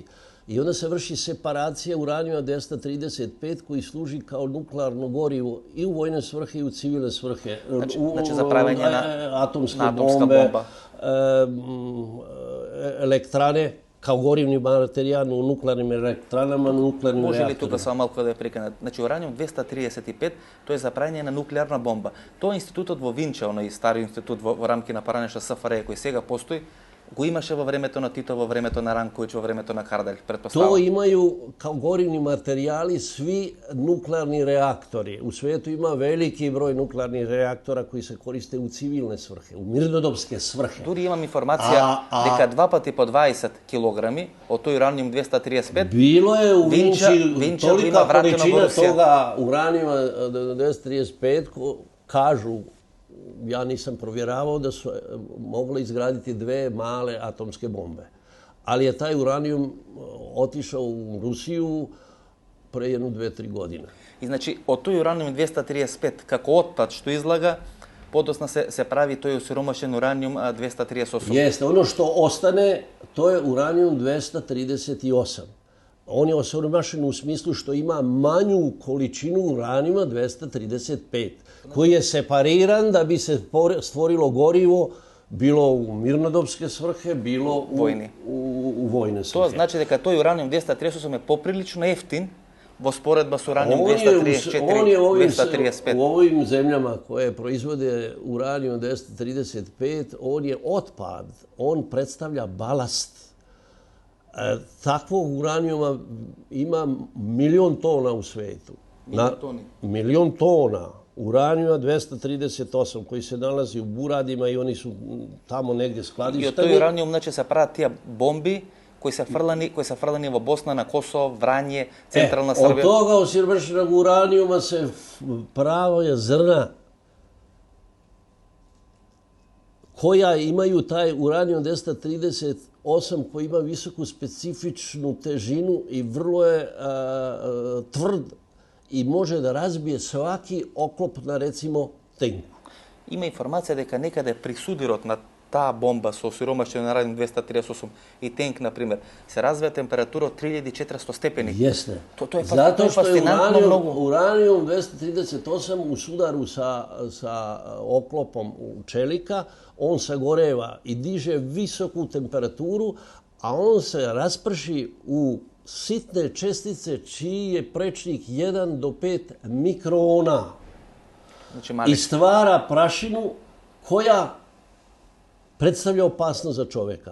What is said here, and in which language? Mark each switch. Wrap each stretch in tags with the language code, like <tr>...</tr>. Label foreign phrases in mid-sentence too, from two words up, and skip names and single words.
<sr>I onda se vrši separacija uranijuma 235 koji služi kao nuklearno gorivo i u vojne svrhe i u civilne svrhe. Znači za pravljanje na atomske bombe, elektrane, kao gorivni materijal u nuklearnim elektranama, nuklearnim reaktorima.</sr> <mk>Може ли тука само малку да ја прекинат? Значи ураниум 235, тоа е за правење на нуклеарна бомба. Тоа е институтот во Винча, оној стари институт во рамки на паранеша СФР кој сега постои, го имаше во времето на Тито, во времето на Ранковиć, во времето на Карделj, pretpostavljam.</mk> <sr>To imaju kao gorivni materijali svi nuklearni reaktori. U svijetu ima veliki broj nuklearnih reaktora koji se koriste u civilne svrhe, u mirnodopske svrhe.</sr> <mk>Дури имам информација дека 2 пати по 20 килограми од тој ураниум 235</mk> <sr>било е у Винчи толика количина toga uranijuma 235 kažu, ja nisam provjeravao da su mogle izgraditi 2 male atomske bombe. ali je taj uranijum otišao u Rusiju pre jedno 2-3 godine.</sr> <mk>И значи од тој ураниум 235 како отпад што излага, подосна се прави тој осиромашен ураниум 238.</mk> <sr>Jeste, ono što ostane, to je uranijum 238. On je osiromašen u smislu što ima manju količinu uranijuma 235, koji je separiran da bi se stvorilo gorivo bilo u mirnodopske svrhe, bilo u vojne svrhe.</sr> <mk>Тоа значи дека тој ураниум 238 е поприлично ефтин во споредба со ураниум 234, 235.</mk> <sr>U ovim zemljama koje proizvode uranijum 235, on je otpad, on predstavlja balast. Takvog uranijuma ima 1.000.000 tona u svetu. Milion tona uranijuma 238 koji se nalazi u buradima i oni su tamo negdje skladišteni.</sr> <mk>И од тој ураниум значи се прават тие бомби кои се фрлани во Босна, на Косово, Врање, Централна Србија.</mk> <sr>Од тога осиромашеnog уранijuma се прават зрна koja imaju taj uranijum 238 koji ima visoku specifičnu težinu i vrlo je tvrd i može da razbije svaki oklop na recimo tenku.</sr> <mk>Има информација дека некаде при судирот на таа бомба со осиромашен ураниум 238 и тенк, например, се развива температура од 3400 степени.</mk> <sr>Jeste.</sr> <mk>Тоа е</mk> <sr>Zato što je</sr> <mk>фасцинантно многу.</mk> <sr>uranijum 238 u sudaru sa oklopom čelika, on sagoreva i diže visoku temperaturu, a on se rasprši u sitne čestice čiji je prečnik 1 do 5 mikrona i stvara prašinu koja predstavlja opasnost za čoveka.</sr>